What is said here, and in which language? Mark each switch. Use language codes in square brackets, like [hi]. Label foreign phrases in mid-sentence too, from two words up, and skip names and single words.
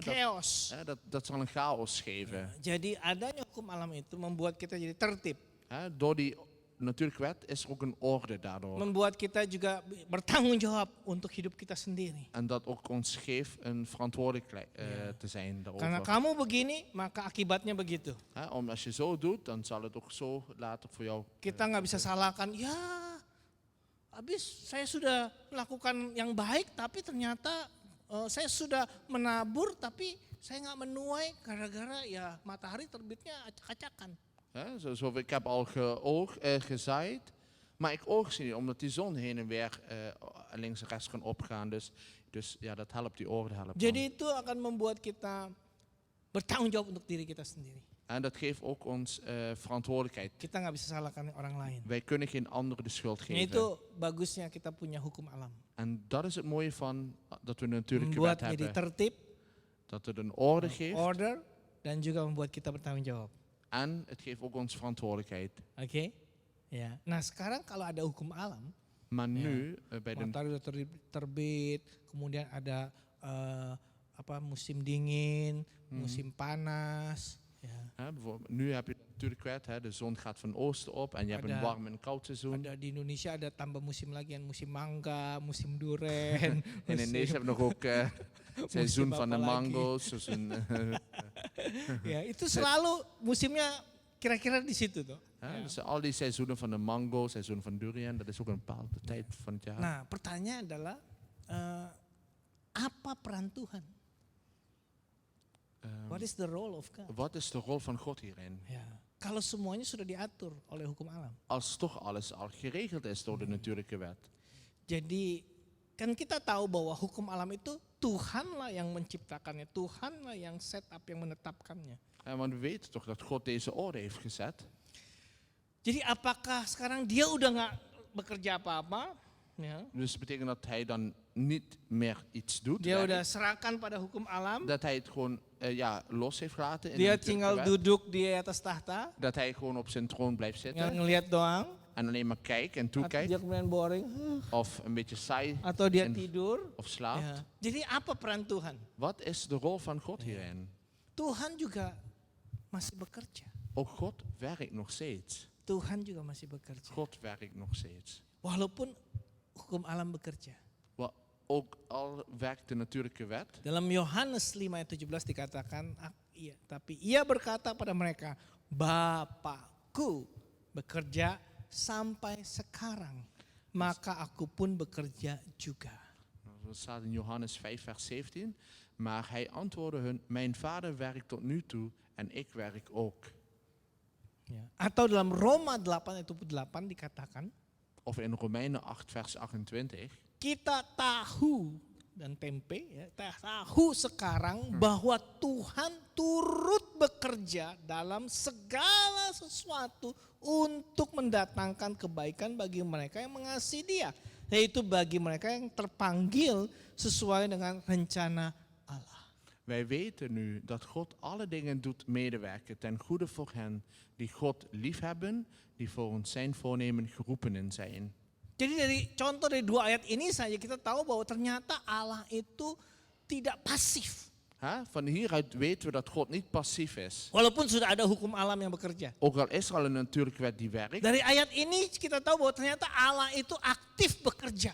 [nl] chaos. dat zal een chaos geven. [id] Jadi adanya hukum alam itu membuat kita jadi tertib, [nl] Door die natuurlijke wet is er ook een orde daardoor. [id] membuat kita juga bertanggung jawab untuk hidup kita sendiri. [nl] En dat ook ons geeft een verantwoordelijkheid te zijn [id] Karena [nl] daarover. [id] kamu begini, maka akibatnya begitu. [nl] Als je zo doet, dan zal het ook zo later voor jou. [id] Kita nggak bisa salahkan, ya habis saya sudah melakukan yang baik tapi ternyata saya sudah menabur tapi saya nggak menuai gara-gara ya matahari terbitnya acak-acakan. [nl] Zo, ik heb al gezaaid, maar ik oogst niet, omdat die zon heen en weer links en rechts kan opgaan. Dus ja, dat helpt, die orde helpt. [id] Jadi itu akan membuat kita bertanggung jawab untuk diri kita sendiri. [nl] En dat geeft ook ons verantwoordelijkheid. [id] Kita nggak bisa salahkan orang lain. [nl] Wij kunnen geen anderen de schuld [id] Ini [nl] geven. [id] itu bagusnya kita punya hukum alam. [nl] En dat is het mooie van dat we een natuurlijke [id] Membuat [nl] wet [id] jadi [nl] hebben. [id] tertib, [nl] Dat het een orde geeft [id] order, dan juga membuat kita bertanggung jawab. [nl] en het geeft ook ons verantwoordelijkheid. [id] Oke? Ya. Nah sekarang kalau ada hukum alam, [nl] Maar nu, bij de [id] matahari udah terbit, kemudian ada musim dingin, musim panas, ya. [nl] bijvoorbeeld, nu heb je natuurlijk wet, de zon gaat van oosten op en je hebt een [id] Ada- [nl] warm en koud seizoen. [id] Ada di Indonesia ada tambah musim lagi, yang musim mangga, musim duren. [nl] In Indonesië hebben we nog ook seizoen van de [id] apa lagi? [nl] mango's. Seizoen, [id] Ya, itu selalu musimnya kira-kira di situ tuh. [nl] dus al die seizoenen van de mango, seizoen van durian, dat is ook een bepaalde tijd van het jaar. [id] Nah, pertanyaan adalah apa peran Tuhan? [en] What is the role of God? [nl] Wat is de rol van God hierin? [id] Ya, kalau semuanya sudah diatur oleh hukum alam. [nl] Als toch alles al geregeld is door de natuurlijke wet. [id] Jadi kan kita tahu bahwa hukum alam itu Tuhanlah yang menciptakannya, Tuhanlah yang [en] set up, [id] yang menetapkannya. [nl] Want we weten toch dat God deze orde heeft gezet. [id] Jadi apakah sekarang dia udah nggak bekerja apa-apa? Ya. [nl] Dus dat betekent dat hij dan niet meer iets doet. [id] Dia [nl] werk. [id] udah serahkan pada hukum alam. [nl] Dat hij het gewoon los heeft gelaten in de [id] Dia [nl] natuurlijke [id] tinggal [nl] wet. [id] duduk di atas tahta, [nl] Dat hij gewoon op zijn troon blijft [id] tinggal [nl] zitten. [id] ngelihat doang. [nl] En alleen maar kijkt en [id] Atau [nl] toekijkt. [id] dia kemudian boring, [nl] Of een beetje saai [id] atau dia [nl] en- [id] tidur. [nl] of slaapt. [id] Ya. Jadi apa peran Tuhan? [nl] Wat is de rol van God hierin? [id] Tuhan juga masih bekerja. [nl] Ook God werkt nog steeds. [id] Tuhan juga masih bekerja. [nl] God werkt nog steeds. [id] Walaupun hukum alam bekerja. [nl] Ook al werkt de natuurlijke wet. [id] Dalam Yohanes 5 ayat 17 dikatakan, iya, tapi ia berkata pada mereka, Bapakku bekerja sampai sekarang, maka aku pun bekerja juga. [nl] Dat staat in Johannes 5 vers 17. Maar hij antwoordde hun, mijn vader werkt tot nu toe en ik werk ook. [id] Ya. Atau dalam Roma 8 ayat 28 dikatakan, [nl] Of in Romeinen 8 vers 28. [id] kita tahu dan tempe, ya, kita tahu sekarang bahwa Tuhan turut bekerja dalam segala sesuatu untuk mendatangkan kebaikan bagi mereka yang mengasihi Dia, yaitu bagi mereka yang terpanggil sesuai dengan rencana Allah. [nl] Wij weten nu dat God alle dingen doet medewerken ten goede voor hen die God liefhebben, die voor ons zijn voornemen geroepenen zijn. [id] Jadi dari contoh dari dua ayat ini saja kita tahu bahwa ternyata Allah itu tidak pasif. [nl] Van hieruit weten we dat God niet passief is. [id] Walaupun sudah ada hukum alam yang bekerja. [nl] Ook al is er al een natuurlijke wet die werkt. [id] Dari ayat ini kita tahu bahwa ternyata Allah itu aktif bekerja.